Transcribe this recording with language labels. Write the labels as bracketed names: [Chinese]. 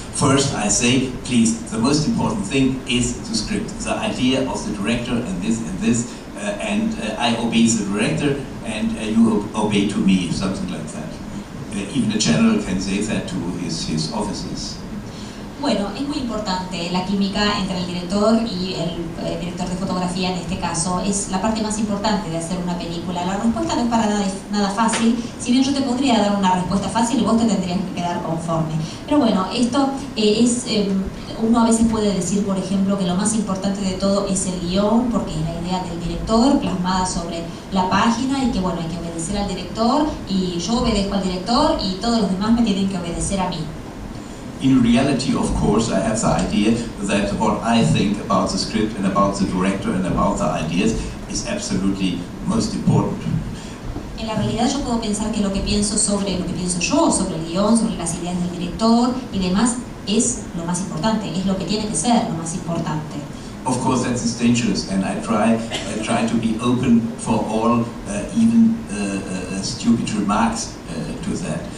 [English] First, I say, please, the most important thing is the script, the idea of the director, and this, and I obey the director, and you obey to me, something like that. Even a general can say that to his officers. [Spanish] Bueno, es muy importante la química entre el director y el director de fotografía en este caso. Es la parte más importante de hacer una película. La respuesta no es para nada fácil. Si bien yo te podría dar una respuesta fácil, vos te tendrías que quedar conforme. Pero bueno, esto es... uno a veces puede decir, por ejemplo, que lo más importante de todo es el guión, porque es la idea del director plasmada sobre la página, y que bueno, hay que obedecer al director, y yo obedezco al director y todos los demás me tienen que obedecer a mí. [English] In reality, of course, I have the idea that what I think about the script and about the director and about the ideas is absolutely most important. [Spanish] En la realidad yo puedo pensar que lo que pienso yo, sobre el guión, sobre las ideas del director y demás, es lo más importante, es lo que tiene que ser lo más importante. [English] Of course, that is dangerous, and I try to be open for all, even stupid remarks to that.